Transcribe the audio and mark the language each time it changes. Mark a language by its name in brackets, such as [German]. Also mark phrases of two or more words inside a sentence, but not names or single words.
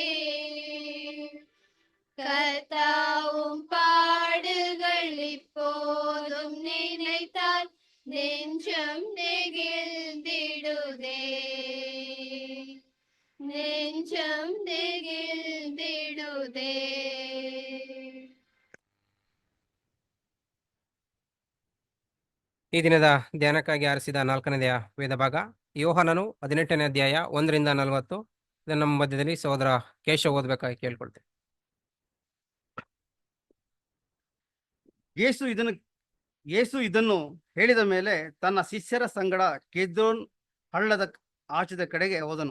[Tamil] கர்த்தாவும் பாடுகள் இப்போதும் நினைத்தால் நெஞ்சம் நெகிழ்ந்திடுதே. நெஞ்சம் நெகிழ்ந்திடுதே. [Kannada] ಈ ದಿನದ ಧ್ಯಾನಕ್ಕಾಗಿ ಆರಿಸಿದ 4ನೆಯ ವೇದ ಭಾಗ ಯೋಹಾನನು 18ನೇ ಅಧ್ಯಾಯ 1ರಿಂದ 40. ಇದನ್ನು ನಮ್ಮ ಮಧ್ಯದಲ್ಲಿ ಸಹೋದರ ಕೇಶವ್ ಓದಬೇಕಾಗಿ ಕೇಳ್ಕೊಳ್ತೇನೆ. ಯೇಸು ಇದನ್ನು ಹೇಳಿದ ಮೇಲೆ ತನ್ನ ಶಿಷ್ಯರ ಸಂಗಡ ಕೆದ್ರೋನ್ ಹಳ್ಳದ ಆಚೆದ ಕಡೆಗೆ ಹೋದನು.